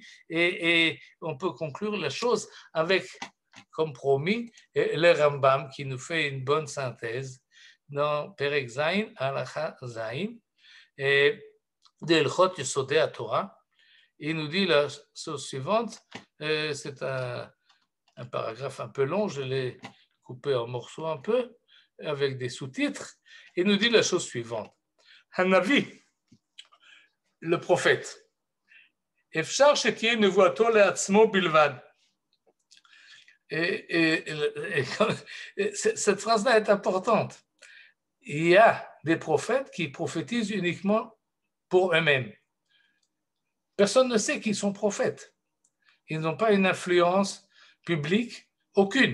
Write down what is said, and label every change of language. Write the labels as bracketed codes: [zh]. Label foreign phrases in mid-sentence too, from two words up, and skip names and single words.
[fr] Et on peut conclure la chose avec, comme promis, le Rambam qui nous fait une bonne synthèse dans [he] פרק זי״ן, הלכה זי״ן, [fr] et d'Elchot Yesodei HaTorah. Il nous dit la chose suivante, c'est un paragraphe un peu long, je l'ai coupé en morceaux un peu, avec des sous-titres. Il nous dit la chose suivante. Hanavi, le prophète, [he] אפשר שתהיה נבואתו לעצמו בלבד. [fr] Et cette phrase-là est importante. Il y a des prophètes qui prophétisent uniquement pour eux-mêmes. Personne ne sait qu'ils sont prophètes. Ils n'ont pas une influence publique, aucune.